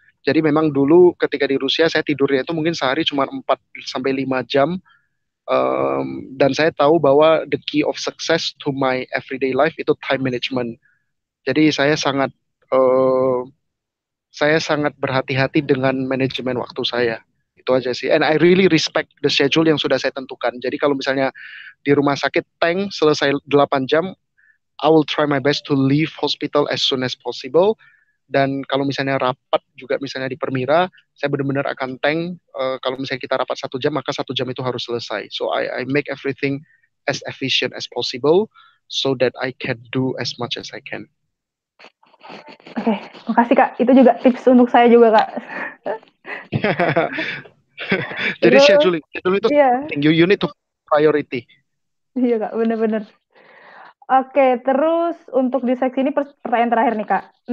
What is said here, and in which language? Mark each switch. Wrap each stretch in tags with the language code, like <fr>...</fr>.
<id>Jadi memang dulu ketika di Rusia saya tidurnya itu mungkin sehari cuma 4-5 jam. Dan saya tahu bahwa</id> <en>the key of success to my everyday life</en> <id>itu time management. Jadi saya sangat saya sangat berhati-hati dengan manajemen waktu saya. Itu aja sih.</id> <en>And I really respect the schedule</en> <id>yang sudah saya tentukan. Jadi kalau misalnya di rumah sakit tank selesai 8 jam,</id> <en>I will try my best to leave hospital as soon as possible.</en> <id>Dan kalau misalnya rapat juga misalnya di Permira, saya benar-benar akan tank. Kalau misalnya kita rapat 1 jam, maka 1 jam itu harus selesai.</id> <en>So I make everything as efficient as possible so that I can do as much as I can.</en> <id>Oke, makasih Kak. Itu juga tips untuk saya juga Kak. Jadi Terus, schedule itu iya, penting.</id> <en>You need to priority.</en> <id>iya Kak, bener-bener. Oke, terus untuk di seksi ini pertanyaan terakhir nih Kak.</id>